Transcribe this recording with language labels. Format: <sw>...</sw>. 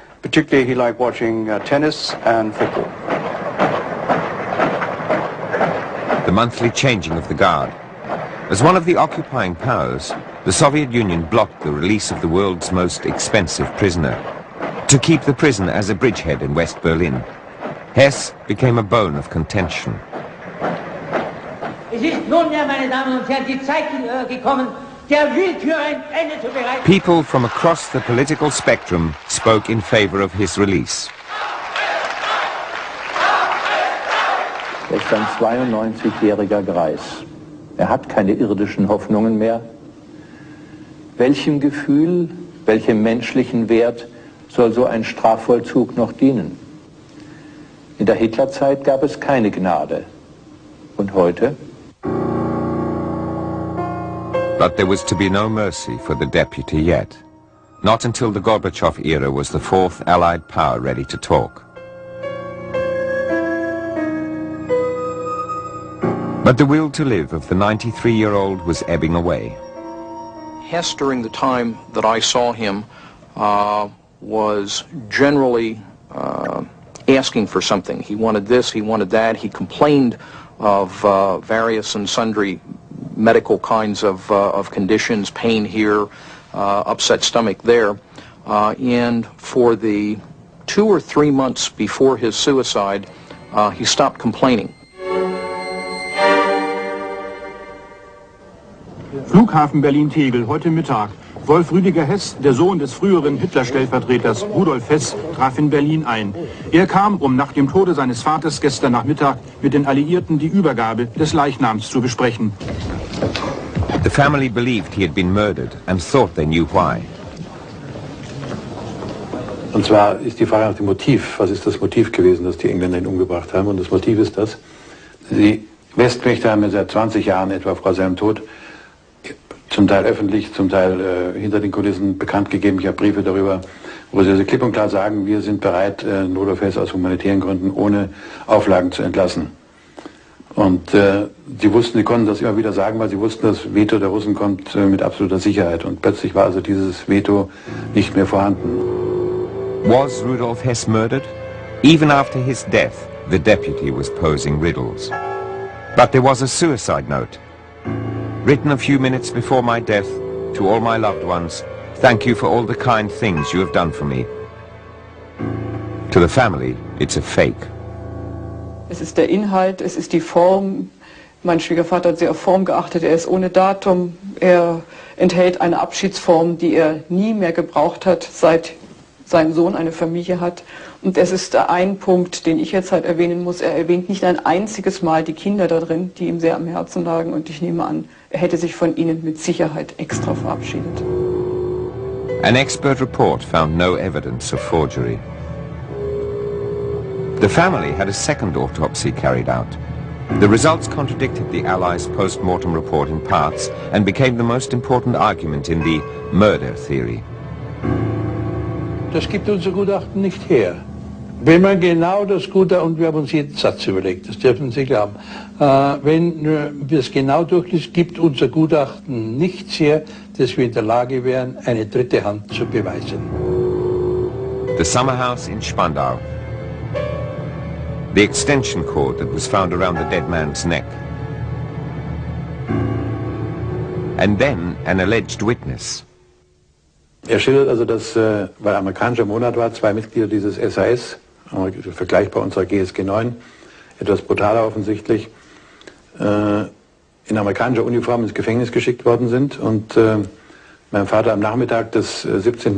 <en>Particularly he liked watching tennis and football. The monthly changing of the guard. As one of the occupying powers, the Soviet Union blocked the release of the world's most expensive prisoner, to keep the prison as a bridgehead in West Berlin. Hess became a bone of contention.</en> <de>Es ist nunmehr, meine Damen und Herren, die Zeit gekommen, der Willkür ein Ende zu bereiten.</de> <en>People from across the political spectrum spoke in favor of his release.</en> <de>Er ist ein 92-jähriger Greis. Er hat keine irdischen Hoffnungen mehr. Welchem Gefühl, welchem menschlichen Wert soll so ein Strafvollzug noch dienen? In der Hitlerzeit gab es keine Gnade. Und heute?</de> <en>But there was to be no mercy for the deputy yet. Not until the Gorbachev era was the fourth Allied power ready to talk. But the will to live of the 93-year-old was ebbing away. Hess, during the time that I saw him, was generally asking for something. He wanted this, he wanted that. He complained of various and sundry medical kinds of conditions, pain here, upset stomach there. And for the 2 or 3 months before his suicide, he stopped complaining.</en> <de>Flughafen Berlin-Tegel, heute Mittag. Wolf Rüdiger Hess, der Sohn des früheren Hitler-Stellvertreters Rudolf Hess, traf in Berlin ein. Er kam, um nach dem Tode seines Vaters gestern Nachmittag mit den Alliierten die Übergabe des Leichnams zu besprechen.</de> <en>The family believed he had been murdered and thought they knew why.</en> <de>Und zwar ist die Frage nach dem Motiv. Was ist das Motiv gewesen, dass die Engländer ihn umgebracht haben? Und das Motiv ist das, die Westmächte haben ja seit 20 Jahren etwa vor seinem Tod zum Teil öffentlich, zum Teil hinter den Kulissen bekannt gegeben. Ich habe Briefe darüber, wo sie also klipp und klar sagen, wir sind bereit, Rudolf Hess aus humanitären Gründen ohne Auflagen zu entlassen. Und sie wussten, sie konnten das immer wieder sagen, weil sie wussten, das Veto der Russen kommt mit absoluter Sicherheit. Und plötzlich war also dieses Veto nicht mehr vorhanden.</de> <en>Was Rudolf Hess murdered? Even after his death, the deputy was posing riddles. But there was a suicide note. Written a few minutes before my death, to all my loved ones, thank you for all the kind things you have done for me. To the family, it's a fake.</en> <de>Es ist der Inhalt, es ist die Form. Mein Schwiegervater hat sehr auf Form geachtet, er ist ohne Datum. Er enthält eine Abschiedsform, die er nie mehr gebraucht hat, seit sein Sohn eine Familie hat. Und es ist ein Punkt, den ich jetzt halt erwähnen muss. Er erwähnt nicht ein einziges Mal die Kinder da drin, die ihm sehr am Herzen lagen. Und ich nehme an, er hätte sich von ihnen mit Sicherheit extra verabschiedet.</de> <en>An expert report found no evidence of forgery. The family had a second autopsy carried out. The results contradicted the Allies' post-mortem report in parts and became the most important argument in the murder theory.</en> <de>Das gibt unser Gutachten nicht her. Wenn man genau das Gutachten, und wir haben uns jeden Satz überlegt, das dürfen Sie glauben, wenn wir es genau durchliest, gibt unser Gutachten nichts her, dass wir in der Lage wären, eine dritte Hand zu beweisen.</de> <en>The summer house in Spandau. The extension cord that was found around the dead man's neck. And then an alleged witness.</en> <de>Er schildert also, dass, weil amerikanischer Monat war, 2 Mitglieder dieses SAS, vergleichbar unserer GSG 9, etwas brutaler offensichtlich, in amerikanischer Uniform ins Gefängnis geschickt worden sind und meinem Vater am Nachmittag des 17.</de>